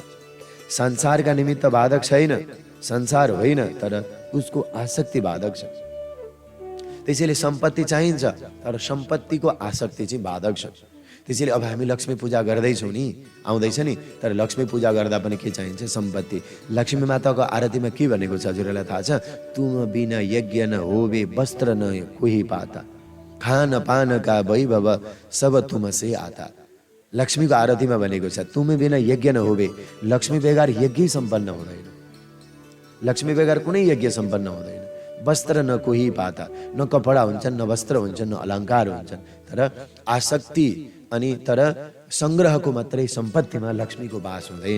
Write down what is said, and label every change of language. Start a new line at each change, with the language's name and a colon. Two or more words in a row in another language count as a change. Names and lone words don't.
Nepali: संसारका निमित्त बाधक छैन, संसार होइन, तर उसको आसक्ति बाधक छ। त्यसैले सम्पत्ति चाहिन्छ, तर सम्पत्तिको आसक्ति चाहिँ बाधक छ। त्यसैले अब हामी लक्ष्मी पूजा गर्दैछौँ नि, आउँदैछ नि, तर लक्ष्मी पूजा गर्दा पनि के चाहिन्छ? सम्पत्ति। लक्ष्मी माताको आरतीमा के भनेको छ हजुरहरूलाई थाहा छ?
Hindi: तुम बिना यज्ञ न होवे वस्त्र न कोही पाता, खान पान का वैभव सब तुम से आता।
Nepali: लक्ष्मीको आरतीमा भनेको छ,
Hindi: तुम बिना यज्ञ न होवे,
Nepali: लक्ष्मी बेगर यज्ञ सम्पन्न हुँदैन, लक्ष्मी बेगर कुनै यज्ञ सम्पन्न हुँदैन।
Hindi: वस्त्र न कोही पाता,
Nepali: न कपडा हुन्छन्, न वस्त्र हुन्छन्, न अलङ्कार हुन्छन्, तर आसक्ति अनि तर संग्रहको मात्रै सम्पत्तिमा लक्ष्मीको वास हुँदैन।